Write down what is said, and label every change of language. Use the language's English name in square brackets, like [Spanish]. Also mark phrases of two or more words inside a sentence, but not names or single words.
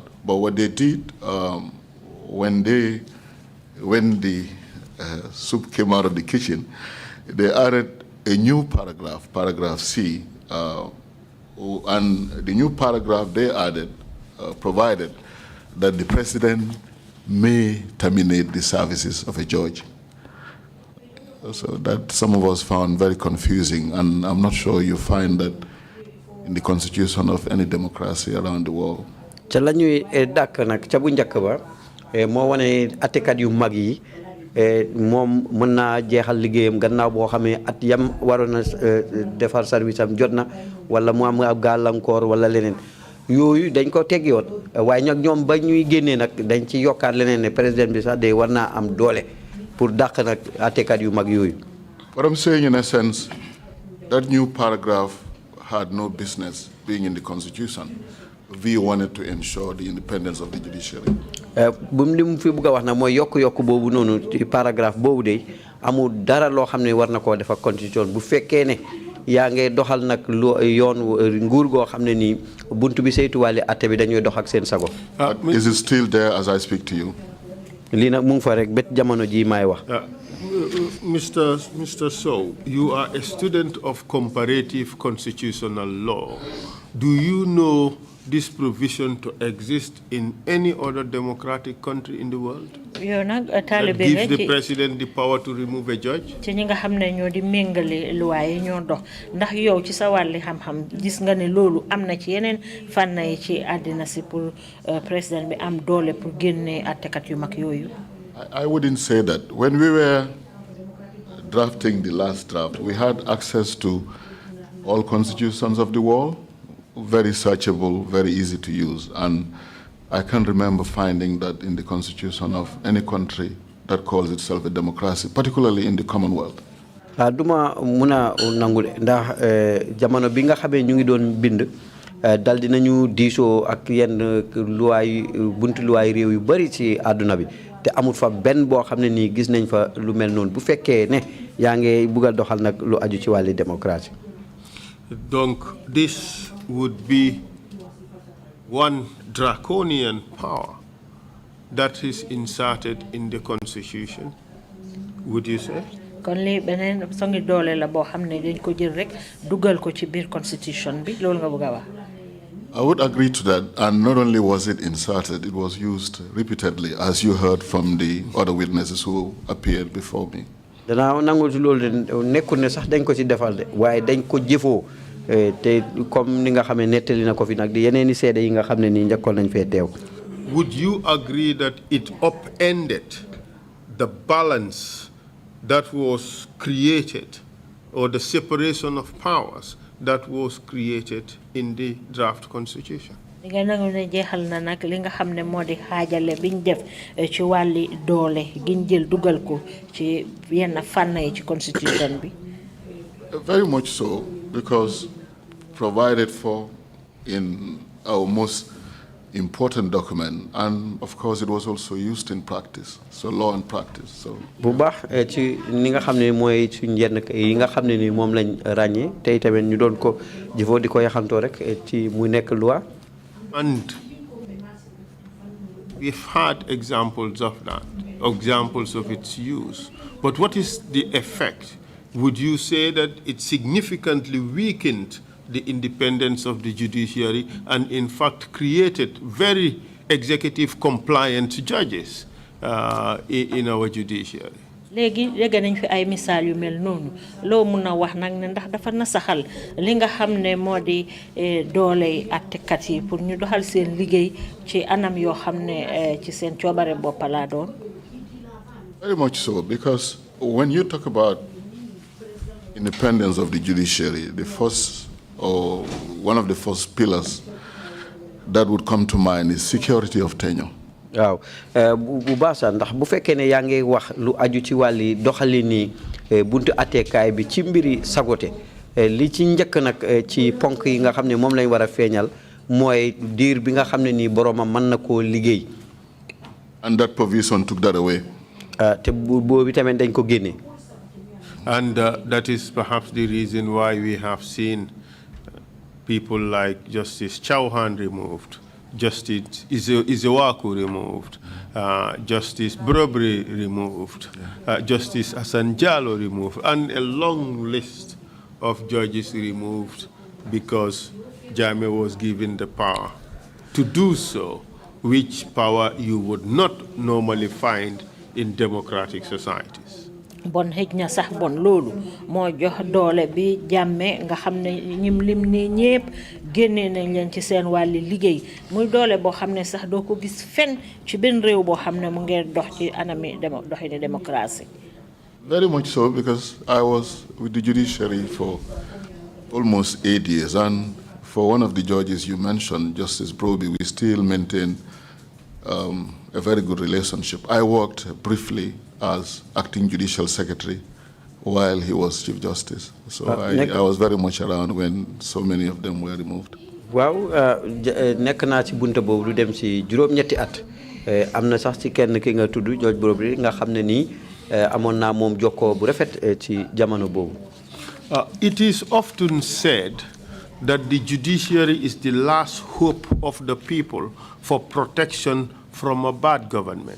[English] But what they did when the soup came out of the kitchen, they added a new paragraph, paragraph C, and the new paragraph they added provided that the president may terminate the services of a judge. So that some of us found very confusing, and I'm not sure you find that in the constitution of any democracy around the world. [Wolof] Ca lañuy dak nak ca bu ñëk ba mo wone attekat yu mag yi mom mën na jéxal liggéeyam gannaaw bo xamé at yam warona défar service am jotna wala mu am ab galankor wala leneen yoyu dañ ko téggi won way ñak ñom ba ñuy génné nak dañ ci yokkat leneen né président bi sax day warna am doolé pour dak nak attekat yu mag yoyu. [English] What I'm saying in essence, that new paragraph had no business being in the constitution. We wanted to ensure the independence of the judiciary. [Wolof] Bum lim fi bëgg wax na moy yok bobu nonu ci paragraphe bobu de amul dara lo xamné war na ko def ak constitution bu fekké né ya ngay doxal nak yoon nguur go xamné ni buntu bi seytu walé atté bi dañuy dox ak sen sago. [English] Is it still there as I speak to you? [Wolof] Li nak mu ngi fa rek bet jamono ji may wax. [English] Mr. Sowe, you are a student of comparative constitutional law. Do you know this provision to exist in any other democratic country in the world? That gives the president the power to remove a judge? [Wolof] Ci ñi nga xamné ñoo di mengalé loi yi ñoo dox ndax yow ci sa walli xam-xam gis nga né lolu amna ci yenen fanay ci adina ci [French] pour président [Wolof] bi am doole pour génné attekat yu mag yoyu. [English] I wouldn't say that. When we were drafting the last draft, we had access to all constitutions of the world, very searchable, very easy to use. And I can't remember finding that in the constitution of any country that calls itself a democracy, particularly in the Commonwealth. [Wolof] Duma muna nangul ndax jamono bi nga xamé ñu ngi doon bind dal dinañu diisoo ak yenn loi buntu loi réew yu bari ci aduna bi te amul fa ben bo xamné ni gis nañ fa lu mel non bu féké né ya ngay bëggal doxal nak lu aju ci wàllu démocratie. [English] Donc this would be one draconian power that is inserted in the constitution, would you say? [Wolof] Kon li benen songi doole la bo xamné dañ ko jël rek duggal ko ci biir constitution bi loolu nga bëgg wax. [English] I would agree to that, and not only was it inserted, it was used repeatedly, as you heard from the other witnesses who appeared before me. [Wolof] Dana nangul ci loolu nekkul ne sax dañ ko ci defal de waaye dañ ko jëfoo te comme ni nga xamé nettali na ko fi nak di yeneeni sédé yi nga xamné ni ñëkkol nañ fé téw. [English] Would you agree that it upended the balance that was created, or the separation of powers that was created in the draft constitution? [Wolof] nga nangu ne jeexal na nag li nga xam ne moo di xaajale biñ def ci wàlli doole giñ jël dugal ko ci yenn fànn yi ci constitution bi. [English] Very much so, because provided for in our most important document, and of course it was also used in practice, so law and practice. So [Wolof] bu baax ci ni nga xam ne mooy suñ yenn yi nga xam ne ni moom lañ ràññee tey tamit ñu doon ko jëfoo di ko yaxantoo rek ci mu nekk loi. [English] And we've had examples of that, examples of its use. But what is the effect? Would you say that it significantly weakened the independence of the judiciary and in fact created very executive compliant judges in our judiciary? [Wolof] léegi nañ fi ay misaal yu mel noonu loo mun a wax nag ne ndax dafa nasaxal li nga xam ne moo di doole àttekat yi pour ñu doxal seen liggéey ci anam yoo xam ne ci seen coobare bopp laa doon. [English] Very much so, because when you talk about independence of the judiciary, the first or one of the first pillars that would come to mind is security of tenure. [Wolof] waaw bu baax sax ndax bu fekkee ne yaa ngi wax lu aju ci wàlli doxali ni buntu atteekaay bi ci mbiri sagote li ci njëkk nag ci ponk yi nga xam ne moom lañ war a feeñal mooy diir bi nga xam ne nii boroomam mën na koo liggéey. [English] And that provision took that away. [Wolof] te boobu tamit dañ ko génne. [English] And that is perhaps the reason why we have seen people like Justice Chauhan removed, Justice Izewaku removed, Justice Brobry removed, Justice Hassan Jallo removed, and a long list of judges removed because Jammeh was given the power to do so, which power you would not normally find in democratic societies. [Wolof] Bon xejna sax bon lolu mo jox doole bi Jammeh nga xamne ñim lim ni ñepp génné nañ leen ci seen wàlli liggéey muy doole boo xam ne sax doo ko gis fenn ci benn réew boo xam ne mu ngeen dox ci anami doxini démocratie. [English] Very much so, because I was with the judiciary for almost 8 years, and for one of the judges you mentioned, Justice Broby, we still maintain a very good relationship. I worked briefly as acting judicial secretary while he was Chief Justice. So I was very much around when so many of them were removed. [Wolof] Waaw nekk naa ci bunta boobu lu dem ci juróom-ñetti at am na sax ci kenn ki nga tudd George Brobry nga xam ne nii amoon naa moom jokkoo bu rafet ci jamono boobu. [English] It is often said that the judiciary is the last hope of the people for protection from a bad government.